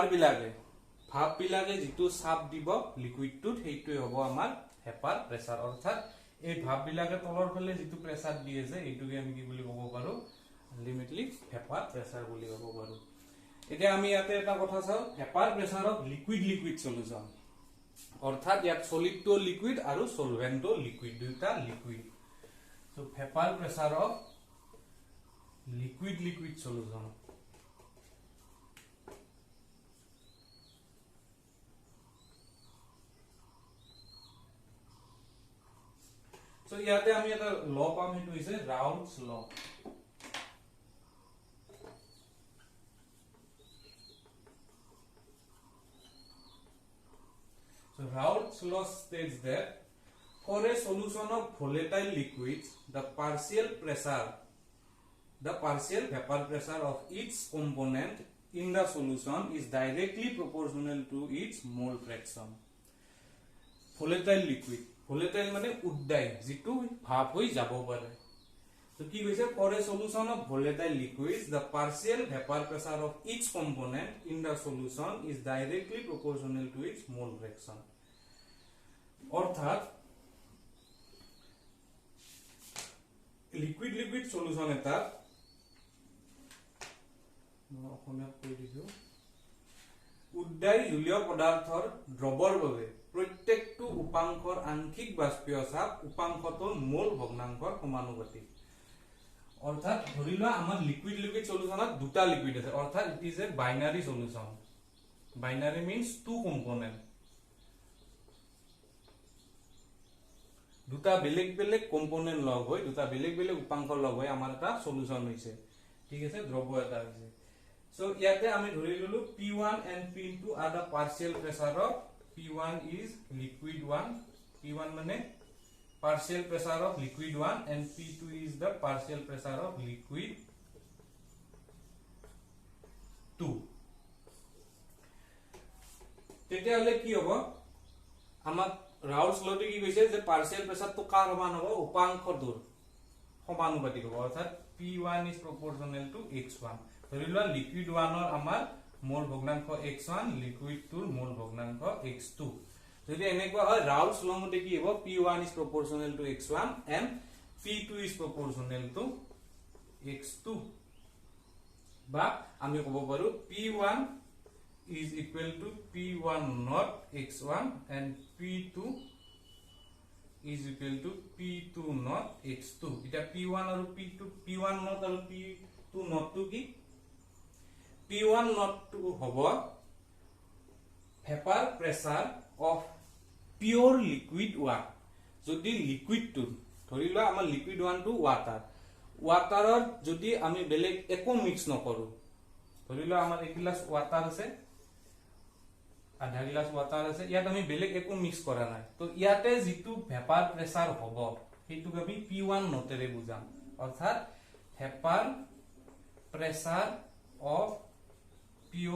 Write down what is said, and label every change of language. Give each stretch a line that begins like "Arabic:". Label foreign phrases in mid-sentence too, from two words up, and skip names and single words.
Assamese: বিলাকে ভাপ বিলাকে যেটো চাপ দিব লিকুইডটোত হেইটোই হ'ব আমাৰ
English: vapor pressure
Assamese: অৰ্থাৎ এই ভাপ বিলাকে তলৰ ফালে যেটো প্ৰেসাৰ দিয়ে যে এইটোকে আমি কি বুলি ক'ব পাৰো
English: ultimately vapor pressure
Assamese: বুলি ক'ব পাৰো এতিয়া আমি ইয়াতে এটা কথা চাও ভেপাৰ প্ৰেসাৰত
English: liquid liquid solution
Assamese: অর্থাৎ ইয়াত সলিডটো লিকুইড আৰু সলভেন্টটো লিকুইড দুটা
English: liquid so vapor pressure of liquid liquid solution
Assamese: সো ইয়াতে আমি এটা ল পাম হেতু হৈছে ৰাউল্টছ ল
English: So Raoult's law states that for a solution of volatile liquids, the partial vapor pressure of each component in the solution is directly proportional to its mole fraction. volatile liquid volatile
Assamese: মানে উদ্দায়ী যেটো ভাপ হৈ যাব পাৰে তো কি কৈছে
English: for a solution of volatile liquids the partial vapor pressure of each component in the solution is directly proportional to its mole fraction অর্থাৎ liquid liquid solution
Assamese: এটা অসমীয়া কৈ দিছো উদ্দায়ী জলীয় পদাৰ্থৰ দ্ৰৱৰ বাবে প্ৰত্যেকটো উপাংশৰ আংশিক বাষ্পীয় চাপ উপাংশটোৰ মোল ভগ্নাংশৰ সমানুপাতিক অর্থাৎ ধৰি লোৱা আমাৰ লিকুইড লিকুইড সলিউশনত দুটা লিকুইড আছে অর্থাৎ
English: it is a binary solution binary means two component
Assamese: দুটা বেলেগ বেলেগ কম্পোনেন্ট লগ হৈ দুটা বেলেগ বেলেগ উপাংশ লগ হৈ আমাৰ এটা সলিউশন হৈছে ঠিক আছে দ্ৰৱ এটা হৈছে সো ইয়াতে আমি ধৰি ললো
English: P1 and P2 are the partial pressure of P1 is liquid 1 P1
Assamese: মানে
English: partial pressure of liquid 1 and P2 is the partial pressure of liquid 2
Assamese: তেতিয়াহলে কি হ'ব আমাক রাউলস লতে কি কৈছে যে
English: partial pressure
Assamese: তো কার সমান হ'ব উপাংশটোৰ সমানুপাতিক হ'ব অর্থাৎ
English: P1 is proportional to
Assamese: X1 ধৰি লোৱা লিকুইড 1 ৰ আমাৰ মোল ভগ্নাংশ X1 লিকুইড 2 ৰ মোল ভগ্নাংশ X2 যদি এনেকুৱা হয় রাউলস ল মতে কি হ'ব
English: P1 is proportional to X1 and P2 is proportional to X2
Assamese: বা আমি ক'ব পাৰো
English: P1 is equal to P1 not X1 and P2 is equal to P2 not X2
Assamese: এটা P1 আৰু P2 P1 not আৰু P2 not to কি P1 not to হ'ব
English: vapor pressure of pure liquid 1
Assamese: যদি লিকুইড 2 ধৰি লোৱা আমাৰ লিকুইড 1 to ওয়াটাৰৰ যদি আমি বেলেগ একো মিক্স নকৰো ধৰি লোৱা আমাৰ এক গ্লাস ওয়াটাৰ আছে আধা গ্লাস ওয়াটার আছে ইয়াত আমি বেলেগ একো মিক্স কৰা নাই তো ইয়াতে যেটো
English: vapor pressure
Assamese: হ'ব হেতু আমি P1 নটেৰে বুজাম অর্থাৎ
English: vapor pressure of pure